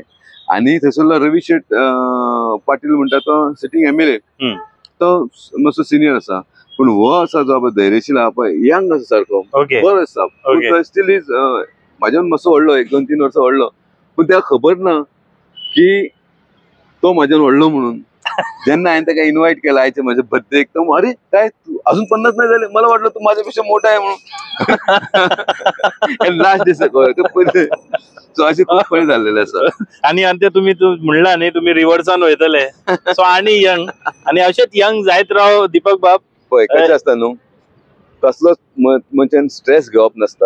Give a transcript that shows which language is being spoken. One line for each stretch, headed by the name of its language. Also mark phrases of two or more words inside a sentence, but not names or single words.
Konkani: आनी थंयसरलो रवी शेट पाटील म्हणटा तो सिटींग MLA, तो मातसो सिनियर आसा. पूण हो आसा जो आपलो धैर्यशील आहा पळय यंग आसा सारको, बरो आसा.
English: still is
Konkani: म्हाज्यान मातसो व्हडलो 1-2-3 वर्सां व्हडलो, पूण त्याक खबर ना की तो म्हाज्यान व्हडलो म्हणून. जेन्ना हांवें ताका इन्वायट केला आयच्या म्हाज्या बर्थडेक, तो
Marathi: अरे काय अजून 50 नाही झाले, मला वाटलं तू माझ्यापेक्षा मोठा आहे म्हणून.
Konkani: लास्ट दिसा कळ्ळें सो अशी खूप फळी झालेले आसा. आणि अंते तुम्ही म्हणला न्ही तुम्ही रिव्हर्सान वयतले सो आणि यंग आणि अशेंच यंग जायत राव दीपक बाब. पळय कशें आसता न्हू, कसलोच मनशान स्ट्रेस घेवप नासता.